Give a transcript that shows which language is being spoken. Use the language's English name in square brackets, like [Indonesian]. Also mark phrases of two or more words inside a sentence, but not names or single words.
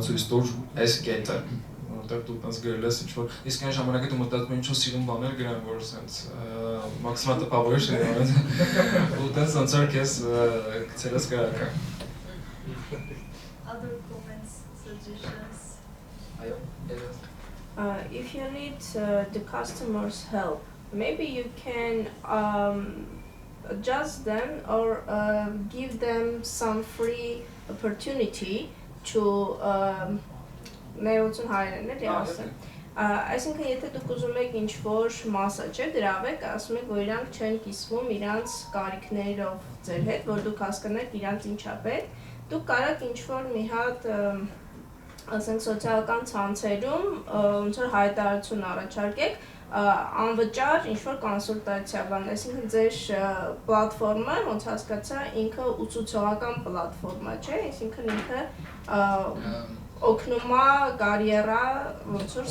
[Armenian] ցույց տուր այս կետը, որտեղ դու տես գրել ես ինչ-որ, իսկ այն ժամանակը դու մտածում ես ինչ-որ սիրուն բաներ գրեմ, որ սենց մաքսիմալ տպավորիչ է, ու տես ոնց որ քեզ գցել ես գրակը։ [English] Other comments, suggestions? If you need the customer's help, maybe you can adjust them or give them some free opportunity to ներողություն [Armenian] հայերեն էլի ասեմ։ Այսինքն եթե դուք ուզում եք ինչ-որ մասաճեր գրավեք, ասում եք, որ իրանք չեն կիսվում իրանց կարիքներով ձեր հետ, որ դուք հասկանաք իրանց ինչա պետք, դուք կարաք ինչ-որ մի հատ ասենք սոցիալական ցանցերում ոնց որ հայտարարություն առաջարկեք, անվճար ինչ-որ կոնսուլտացիա բան, այսինքն ձեր պլատֆորմը, ոնց հասկացա, ինքը ուսուցողական պլատֆորմա չէ, այսինքն ինքը օգնում է կարիերա ոնց որ